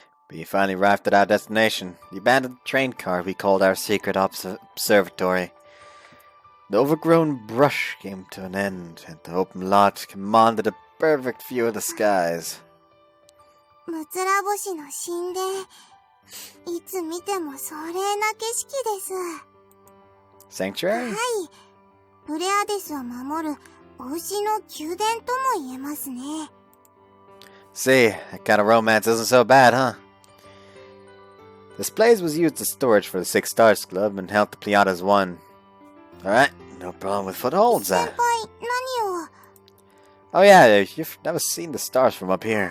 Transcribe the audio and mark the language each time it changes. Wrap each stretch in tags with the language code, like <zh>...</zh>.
<en>We finally arrived at our destination, the abandoned train car we called our secret observatory. The overgrown brush came to an end, and the open lot commanded a perfect view of the skies.</en> <ja>むつら星の神殿。いつ見ても壮麗な景色です。</ja> <en>Sanctuary?</en> <ja>はい。プレアデスを守るお牛の宮殿とも言えますね。</ja> <en>See, that kind of romance isn't so bad, huh? This place was used as storage for the Six Stars Club and helped the Pleiades won. Alright, no problem with footholds.</en> <ja>先輩、何を？</ja> <en>Oh yeah, you've never seen the stars from up here.</en>